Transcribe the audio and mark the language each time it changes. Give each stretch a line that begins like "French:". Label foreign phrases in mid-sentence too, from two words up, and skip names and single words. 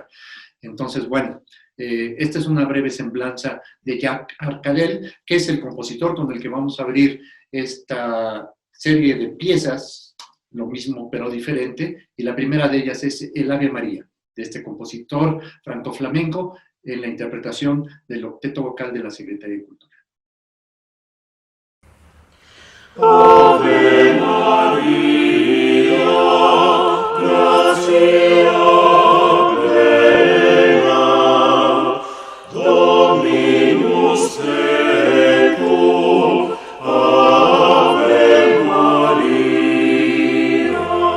Spanish: Entonces, bueno, esta es una breve semblanza de Jack Arcadelt, que es el compositor con el que vamos a abrir esta serie de piezas, lo mismo pero diferente, y la primera de ellas es el Ave María, de este compositor franco-flamenco, en la interpretación del Octeto Vocal de la Secretaría de Cultura.
Latin: Ave Maria, gratia plena, Dominus tecum, Ave Maria,